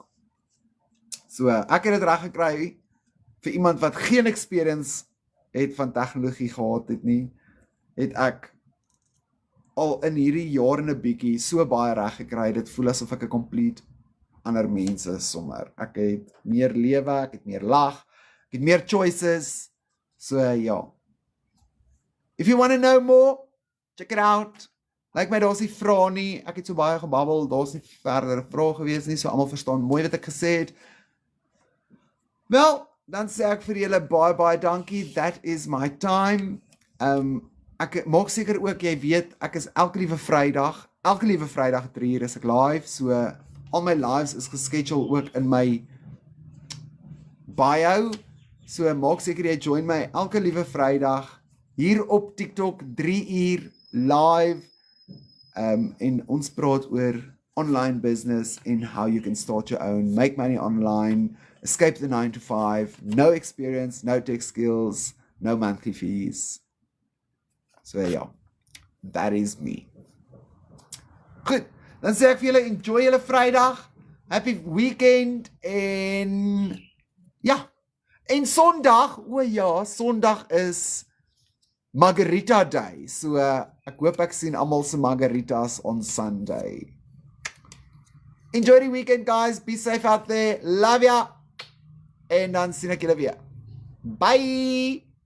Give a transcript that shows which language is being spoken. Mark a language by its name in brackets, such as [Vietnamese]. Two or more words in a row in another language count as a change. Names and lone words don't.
[Afrikaans] So, ek het dit reg gekry vir iemand wat geen experience het van tegnologie gehad het nie, het ek al in hierdie jaar en 'n bietjie so baie reg gekry, dit voel asof ek 'n complete ander mense sommer. Ek het meer lewe, ek het meer lag, ek het meer choices. So ja. [English] If you want to know more, check it out. [Afrikaans] Lyk my daar's nie vrae nie. Ek het so baie gebabbel, daar's nie verdere vrae gewees nie, so almal verstaan mooi wat ek gesê het. Wel, dan sê ek vir julle baie dankie. [English] That is my time. [Afrikaans] Ek maak seker ook jy weet ek is elke liewe Vrydag 3 is ek live, so al my lives is geschedule ook in my bio. So maak seker jy join my elke liewe Vrydag hier op TikTok 3 uur live. En ons praat oor [English] online business and how you can start your own, make money online, escape the 9 to 5, no experience, no tech skills, no monthly fees. [Afrikaans] So ja, [English] that is me. [Afrikaans] Goed, dan sê ek vir julle, enjoy julle Vrydag, [English] happy weekend, [Afrikaans] en ja, en Sondag, o ja, Sondag is Margarita Day, so ek hoop ek sien almal se margaritas [English] on Sunday. Enjoy the weekend, guys, be safe out there, love ya, [Afrikaans] en dan sien ek julle weer. Bye!